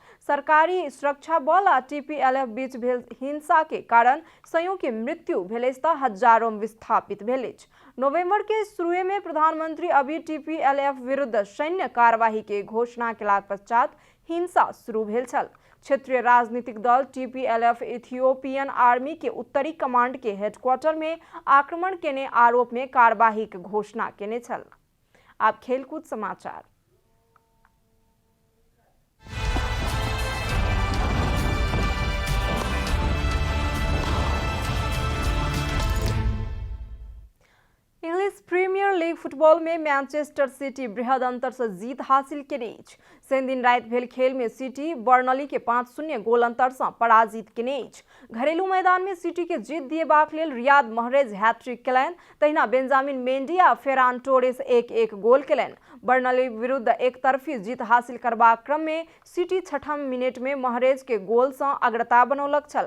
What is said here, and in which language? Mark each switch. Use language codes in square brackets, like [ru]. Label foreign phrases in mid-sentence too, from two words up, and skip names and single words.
[mai] सरकारी सुरक्षा बल आ TPLF बीच भेल हिंसा के कारण सयों के मृत्यु भेल तऽ हजारों विस्थापित भेल अछि। नवंबर के शुरू में प्रधानमंत्री अभी TPLF विरुद्ध सैन्य कार्यवाही के घोषणा केलाक पश्चात हिंसा शुरू भेल छल। क्षेत्रीय राजनीतिक दल TPLF इथियोपियन आर्मी के उत्तरी कमांड के हेडक्वार्टर में आक्रमण केने आरोप में कार्यवाही के घोषणा केने छल। अब खेलकूद समाचार। इंग्लिश प्रीमियर लीग फुटबॉल में मैनचेस्टर सिटी बृहद अंतर से जीत हासिल केने अछि। शनि दिन रात भेल खेल में सिटी बर्नली के 5-0 गोल अंतर से पराजित केने अछि। घरेलू मैदान में सिटी के जीत दिएबाक लेल रियाद महरेज हैट्रिक केलनि, तहिना बेंजामिन मेंडी आ फेरान टोरेस 1-1 गोल केलनि। बर्नली विरुद्ध एक तरफी जीत हासिल करबाक क्रम में सिटी 6 मिनट में महरेज के गोल से अग्रता बनौलक छल।